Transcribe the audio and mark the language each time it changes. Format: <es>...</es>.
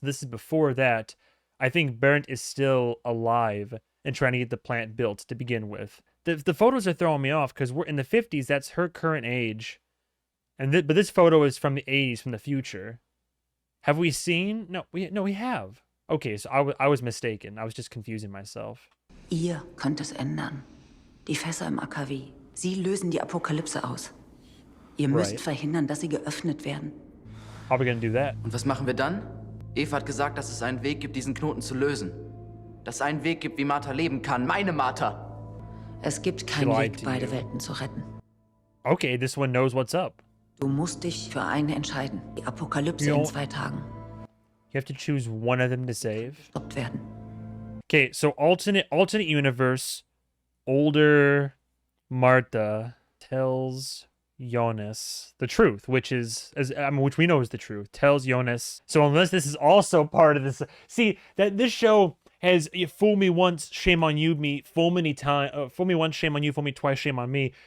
<en>This is before that. I think Bernd is still alive and trying to get the plant built to begin with. The photos are throwing me off because we're in the 50s. That's her current age. But this photo is from the 80s, from the future. Have we seen? No, we have. Okay, so I was mistaken. I was just confusing myself.</en> <de>Ihr könnt es ändern. Die Fässer im AKW. Sie lösen die Apokalypse aus. Ihr müsst verhindern, dass sie geöffnet werden.</de> <en>How are we gonna do that?</en> <de>Und was machen wir dann? Eva hat gesagt, dass es einen Weg gibt, diesen Knoten zu lösen. Dass es einen Weg gibt, wie Martha leben kann. Meine Martha! Es gibt keinen Weg, beide Welten zu retten.</de> <en>Okay, this one knows what's up.</en> <de>Du musst dich für eine entscheiden. Die Apokalypse in 2 Tagen.</de> <en>You have to choose one of them to save.</en> <de>Stoppt werden.</de> <en>Okay, so alternate universe, older Martha tells Jonas the truth, which is which we know is the truth. Tells Jonas. So unless this is also part of this, see that this show has fool me once, shame on you, fool me once, shame on you, fool me twice, shame on me.</en>